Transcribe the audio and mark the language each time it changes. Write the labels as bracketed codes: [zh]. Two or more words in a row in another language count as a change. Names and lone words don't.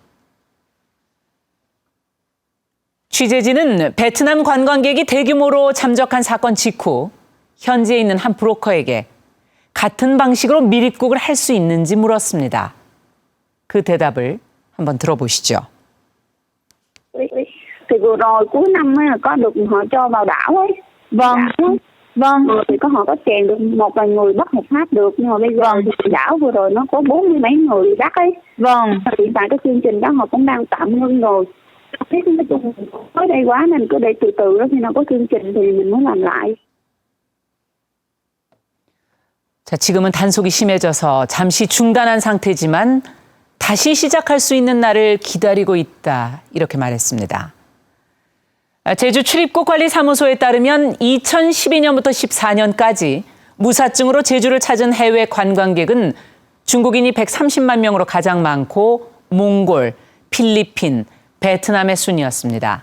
[ko] 취재진은 베트남 관광객이 대규모로 잠적한 사건 직후 현지에 있는 한 브로커에게 같은 방식으로 미립국을 할 수 있는지 물었습니다. 그 대답을 한번 들어보시죠. [vi] Thì vừa rồi cuối năm mới có được họ cho vào đảo ấy. Vâng. Vâng. Thì có họ có chèn được một vài người bất hợp pháp được, nhưng mà bây giờ thì đảo vừa rồi nó có 40 mấy người bị bắt ấy. Vâng. Hiện tại cái chương trình đó họ cũng đang tạm ngưng rồi. Nói chung tới đây quá nên cứ để từ từ đó khi nào có chương trình thì mình mới làm lại. [ko] 자, 지금은 단속이 심해져서 잠시 중단한 상태지만 다시 시작할 수 있는 날을 기다리고 있다. 이렇게 말했습니다. 제주 출입국관리사무소에 따르면 2012년부터 14년까지 무사증으로 제주를 찾은 해외 관광객은 중국인이 130만 명으로 가장 많고 몽골, 필리핀, 베트남의 순이었습니다.